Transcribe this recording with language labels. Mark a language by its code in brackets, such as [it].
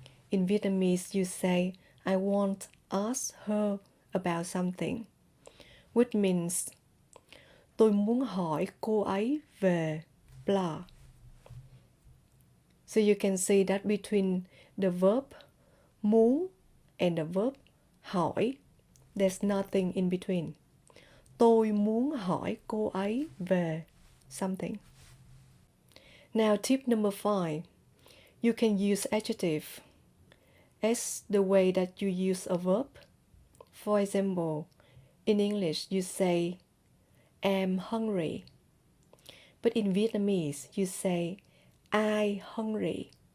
[en] In Vietnamese, you say, I want to ask her about something, which means, [vi] tôi muốn hỏi cô ấy về [en] blah. So you can see that between the verb muốn and the verb hỏi, there's nothing in between. [vi] Tôi muốn hỏi cô ấy về [en] something. Now, tip number 5. You can use adjective as the way that you use a verb. For example, in English, you say, I'm hungry. But in Vietnamese, you say, I hungry.